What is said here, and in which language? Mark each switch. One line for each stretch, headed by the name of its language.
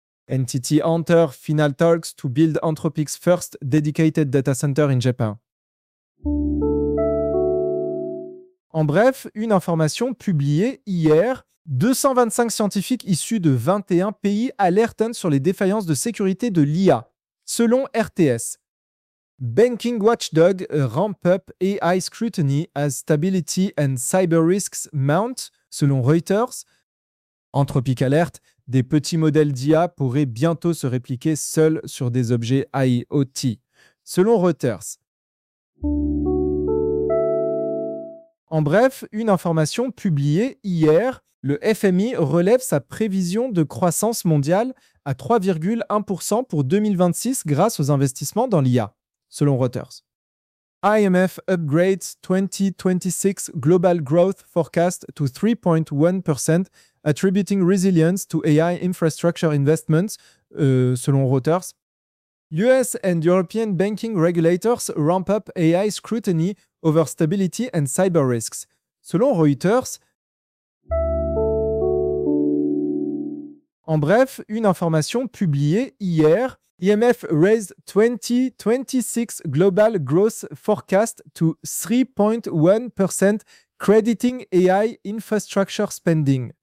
English: NTT enter final talks to build Anthropic's first dedicated data center in Japan.
French: En bref, une information publiée hier, 225 scientifiques issus de 21 pays alertent sur les défaillances de sécurité de l'IA, selon RTS.
English: Banking watchdog ramp up AI scrutiny as stability and cyber risks mount, selon Reuters.
French: Anthropic alerte, des petits modèles d'IA pourraient bientôt se répliquer seuls sur des objets IoT, selon Reuters. En bref, une information publiée hier, le FMI relève sa prévision de croissance mondiale à 3,1% pour 2026 grâce aux investissements dans l'IA, selon Reuters.
English: IMF upgrades 2026 global growth forecast to 3.1%, attributing resilience to AI infrastructure investments, selon Reuters. US and European banking regulators ramp up AI scrutiny over stability and cyber risks, selon Reuters.
French: En bref, une information publiée hier.
English: IMF raised 2026 global growth forecast to 3.1% crediting AI infrastructure spending.